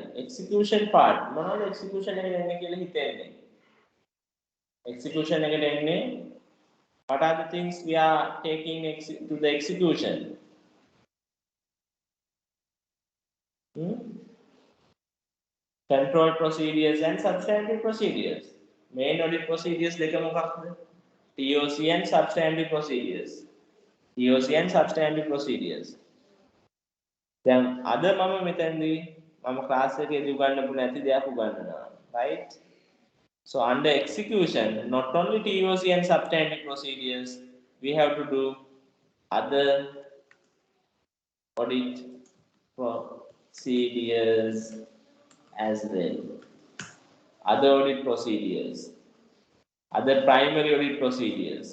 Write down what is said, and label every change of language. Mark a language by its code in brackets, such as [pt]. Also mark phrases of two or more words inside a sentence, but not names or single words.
[en] Execution part. [si] මොනවද execution එකට එන්නේ කියලා හිතන්නේ? [en] Execution [si] එකට එන්නේ [en] what are the things we are taking to the execution? Control procedures and substantive procedures. Main audit procedures [si] දෙක මොකක්ද? [en] TOC and substantive procedures. TOC and substantive procedures. [si] දැන් අද මම මෙතනදී මම ක්ලාස් එකේදී උගන්වපු නැති දෙයක් උගන්වනවා, right? [en] So under execution, not only TOC and substantive procedures, we have to do other audit procedures as well. Other audit procedures, other primary audit procedures.